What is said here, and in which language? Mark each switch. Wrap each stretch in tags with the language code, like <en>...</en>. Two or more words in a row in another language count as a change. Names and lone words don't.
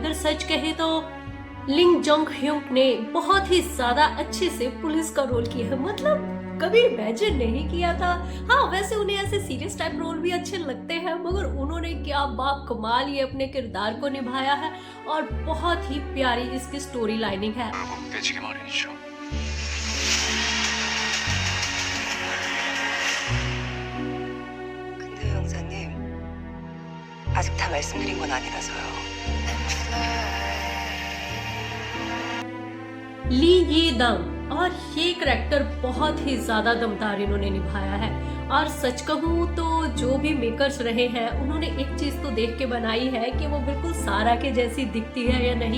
<hi>अगर सच कहे तो लिंग जोंग ह्यूंग ने बहुत ही ज्यादा अच्छे से पुलिस का रोल किया है। मतलब कभी इमेजिन नहीं किया था। हाँ, वैसे उन्हें ऐसे</hi> <en>serious type role</en> <hi>भी अच्छे लगते हैं, मगर उन्होंने क्या बाकमाल ये अपने किरदार को निभाया है। और बहुत ही प्यारी इसकी</hi> <en>story lining</en> <hi>है।</hi> <ko>깨지기 마련이죠. 근데 형사님, 아직 다 말씀드린 건 아니라서요.</ko> <hi>ली ये दम, और ये करैक्टर बहुत ही ज्यादा दमदार इन्होंने निभाया है। और सच कहूँ तो जो भी मेकर्स रहे हैं उन्होंने एक चीज तो देख के बनाई है कि वो बिल्कुल सारा के जैसी दिखती है या नहीं।</hi>